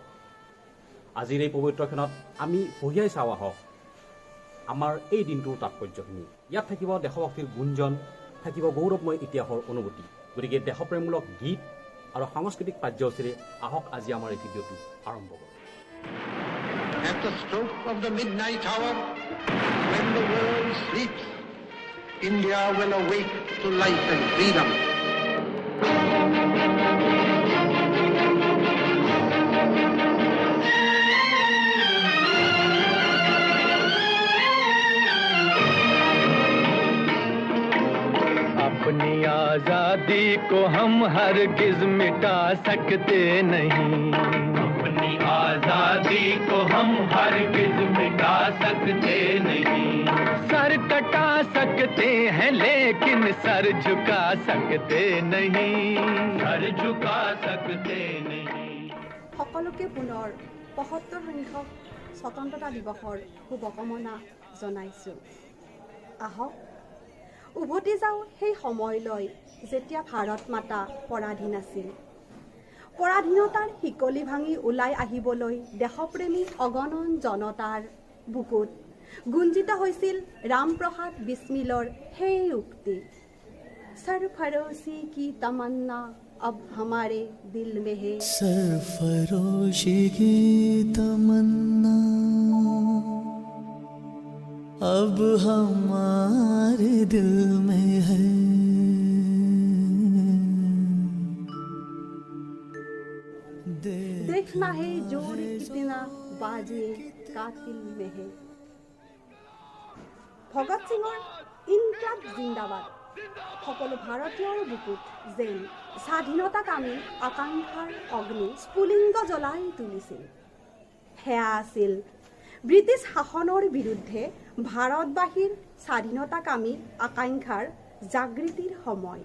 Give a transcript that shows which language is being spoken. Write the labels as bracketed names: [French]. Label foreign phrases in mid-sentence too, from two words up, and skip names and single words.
[Assamese] আজিৰ এই পবিত্ৰ ক্ষণত আমি কঢ়িয়াই চাওঁ আহক আমাৰ এই দিনটোৰ তাৎপৰ্যখিনি। ইয়াত থাকিব দেশভক্তিৰ গুঞ্জন, থাকিব গৌৰৱময় ইতিহাসৰ অনুভূতি। গতিকে দেশপ্ৰেমমূলক গীত আৰু সাংস্কৃতিক কাৰ্যসূচীৰে আহক আজি আমাৰ এই ভিডিঅ'টো আৰম্ভ কৰোঁ। [English] At the stroke of the midnight hour, when the world sleeps, India will awake to life and freedom. [Hindi] अपनी आजादी को हम हरगिज मिटा सकते नहीं, अपनी आजादी को हम हरगिज मिटा सकते नहीं। सर कटा सकते हैं लेकिन सर झुका सकते नहीं, सर झुका सकते नहीं। [Assamese] সকলোকে পুনৰ ৭৫ সংখ্যক স্বতন্ত্ৰতা দিৱসৰ শুভকামনা জনাইছোঁ। আহক উভতি যাওঁ সেই সময়লৈ যেতিয়া ভাৰত মাতা পৰাধীন আছিল। পৰাধীনতাৰ শিকলি ভাঙি ওলাই আহিবলৈ দেশপ্ৰেমী অগণন জনতাৰ বুকুত গুঞ্জিত হৈছিল ৰামপ্ৰসাদ বিছমিলৰ সেই উক্তি, [Hindi] सरफरोशी की तमन्ना अब हमारे दिल में है, सरफरोशी की तमन्ना अब हमारे दिल में है। देखना है जोर कितना बाजे कातिल में है। [Assamese] ভগত সিঙৰ [Hindi] इंकलाब जिंदाबाद [Assamese] সকলো ভাৰতীয়ৰ বুকুত যেন স্বাধীনতাকামী আকাংক্ষাৰ অগ্নি স্ফুলিংগ জ্বলাই তুলিছিল। সেয়া আছিল ব্ৰিটিছ শাসনৰ বিৰুদ্ধে ভাৰতবাসীৰ স্বাধীনতাকামী আকাংক্ষাৰ জাগৃতিৰ সময়।